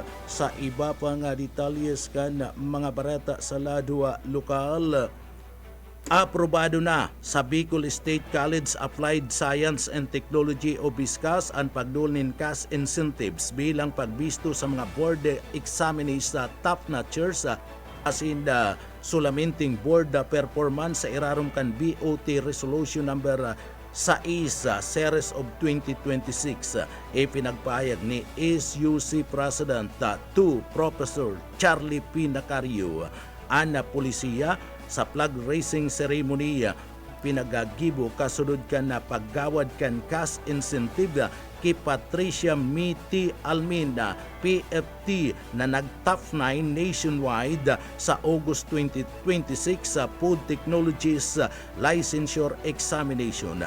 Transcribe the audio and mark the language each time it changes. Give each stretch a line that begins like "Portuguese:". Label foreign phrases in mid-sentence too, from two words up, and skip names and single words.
Bikol: Sa iba pang detalyes kan mga bareta sa lado lokal, aprobado na sa Bicol State College Applied Science and Technology o BISCAS ang pagdulnin
English: cash incentives
Bikol: bilang pagbisto sa mga
English: board examinees
Bikol: sa
English: top notchers
Bikol: as in the sulamenting
English: board performance
Bikol: sa irarom kan BOT Resolution number 6 series of 2026. Ipinagpahayag ni SUC President 2 Professor Charlie P. Nacario. Ana Polisiya sa
English: flag raising ceremony
Bikol: pinagagibo kasunod kan na paggawad kan
English: cash incentive
Bikol: kay Patricia Miti Almina PFT na nag-top 9 nationwide sa August 2026 sa Food Technologies Licensure Examination.